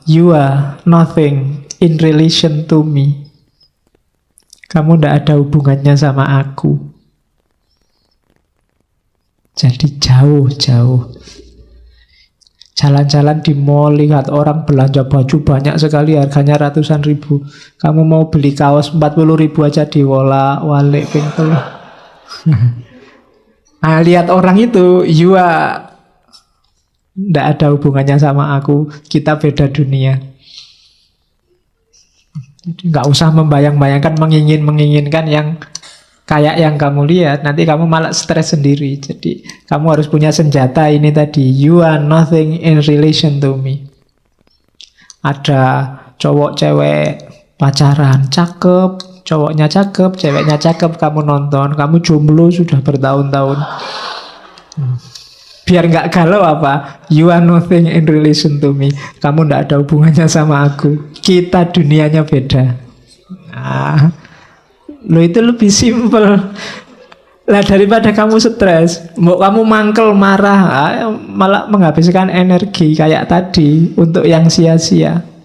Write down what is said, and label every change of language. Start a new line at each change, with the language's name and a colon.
English: You are nothing in relation to me.
Indonesian: Kamu tidak ada hubungannya sama aku. Jadi jauh-jauh. Jalan-jalan di mall, lihat orang belanja baju banyak sekali, harganya ratusan ribu. Kamu mau beli kaos 40 ribu aja diwolak-walik pintu. Nah, lihat orang itu,
English: you are
Indonesian: tidak ada hubungannya sama aku. Kita beda dunia. Nggak usah membayang-bayangkan, menginginkan yang kayak yang kamu lihat, nanti kamu malah stres sendiri. Jadi kamu harus punya senjata ini tadi.
English: You are nothing in relation to me.
Indonesian: Ada cowok cewek pacaran, cakep, cowoknya cakep, ceweknya cakep, kamu nonton, kamu jomblo sudah bertahun-tahun. Biar nggak galau apa?
English: You are nothing in relation to me.
Indonesian: Kamu nggak ada hubungannya sama aku. Kita dunianya beda. Nah, lo itu lebih simpel. Lah daripada kamu stres, mau kamu mangkel marah, malah menghabiskan energi kayak tadi untuk yang sia-sia.